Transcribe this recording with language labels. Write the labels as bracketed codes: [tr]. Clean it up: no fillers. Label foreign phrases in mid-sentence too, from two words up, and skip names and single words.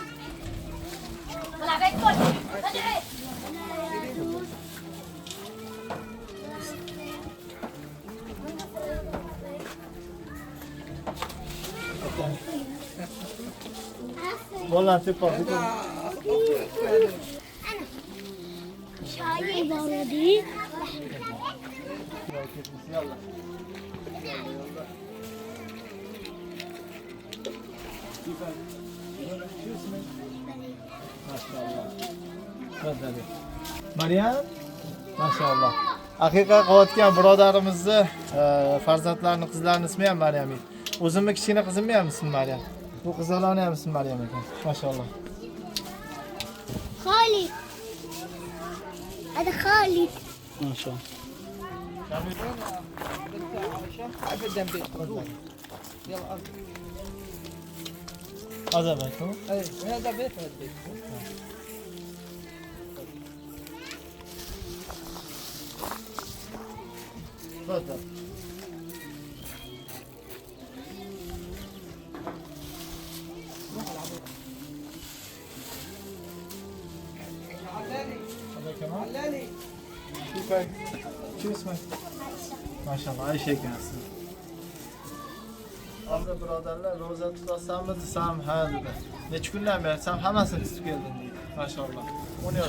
[uz] Bolan tepa. [ar] شاي بلدي Yalla. Maryam, maşallah. [uz] Aqiqa qilayotgan birodarimizni farzandlarini, qizlarini ismi ham Maryam edi. O'zimni kichkina qizimni ham ismi Maryam. Bu qizlarning ham ismi Maryam ekan. [ar] Maşallah. خالد هذا خالد Maşallah. ابدا بيت يلا هذا بيته. اي هذا بيت هذا بيت. تفضل. هذا كمان. علاني كيفك؟ شو اسمك؟ ما شاء الله [tr] Ayşe gelsin. [uz] Amca birodarlar roza tutasanmi desam ha dedi. Necha kundan beri sen hammasini tutib kelding deydi.